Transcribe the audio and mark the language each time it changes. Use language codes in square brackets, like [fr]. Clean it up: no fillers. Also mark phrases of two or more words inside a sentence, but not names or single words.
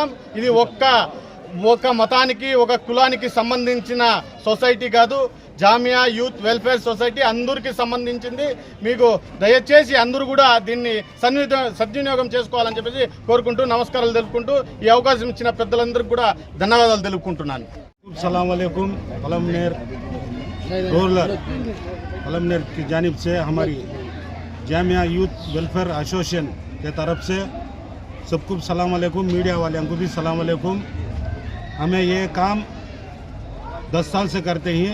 [te] ఇది ఒక్క మతానికి ఒక కులానికి సంబంధించిన సొసైటీ కాదు. జామియా యూత్ వెల్ఫేర్ సొసైటీ అందరికీ సంబంధించింది. మీకు దయచేసి అందరూ కూడా దీన్ని సద్వినియోగం చేసుకోవాలని చెప్పేసి కోరుకుంటూ నమస్కారాలు తెలుపుకుంటూ ఈ అవకాశం ఇచ్చిన పెద్దలందరికీ కూడా ధన్యవాదాలు తెలుపుకుంటున్నాను. [ar] السلام عليكم. [hi] पलमनेर रूरल पलमनेर की जानिब से हमारी जामिया यूथ वेलफेयर एसोसिएशन के तरफ से सबको [ar] سلام عليكم. [hi] मीडिया वाले को भी [ar] سلام عليكم. [hi] हमें ये काम 10 साल से करते हैं.